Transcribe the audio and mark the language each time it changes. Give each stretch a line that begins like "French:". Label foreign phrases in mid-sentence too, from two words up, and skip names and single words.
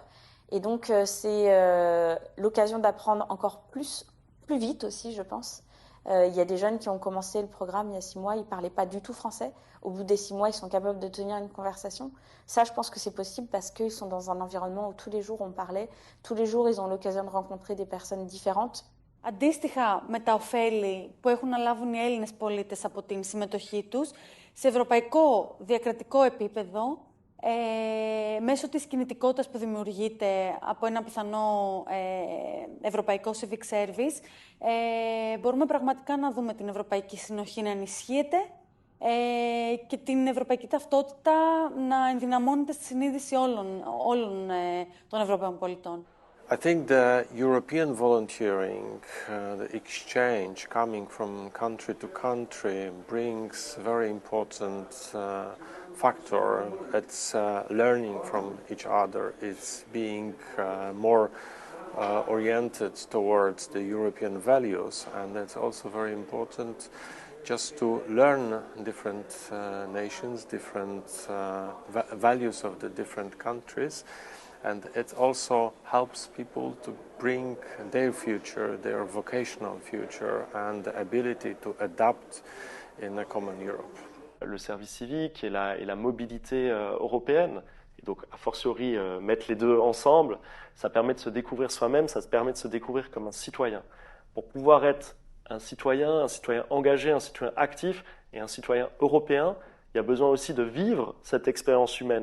French: Et donc c'est l'occasion d'apprendre encore plus vite aussi, je pense. Il y a des jeunes qui ont commencé le programme il y a 6 mois, ils ne parlaient pas du tout français. Au bout des 6 mois, ils sont capables de tenir une conversation. Ça, je pense que c'est possible parce qu'ils sont dans un environnement où tous les jours on parlait. Tous les jours, ils ont l'occasion de rencontrer des personnes différentes.
Greek: Αντίστοιχα με τα ωφέλη που έχουν να λάβουν οι Έλληνες πολίτες από την συμμετοχή τους, σε ευρωπαϊκό διακρατικό επίπεδο, μέσω της κινητικότητας που δημιουργείται από ένα πιθανό ευρωπαϊκό
English: civic service,
Greek: μπορούμε πραγματικά να δούμε την ευρωπαϊκή συνοχή να ενισχύεται και την ευρωπαϊκή ταυτότητα να ενδυναμώνεται στη συνείδηση όλων των Ευρωπαίων πολιτών.
English: I think the European volunteering, the exchange coming from country to country brings a very important factor. It's learning from each other, it's being more oriented towards the European values, and it's also very important just to learn different nations, different values of the different countries. And it also helps people to bring their future, their vocational future, and the ability to adapt in a common Europe.
French: Le service civique et la mobilité européenne, et donc
Latin: a fortiori
French: mettre les deux ensemble, ça permet de se découvrir soi-même, ça permet de se découvrir comme un citoyen. Pour pouvoir être un citoyen engagé, un citoyen actif et un citoyen européen, il y a besoin aussi de vivre cette expérience humaine.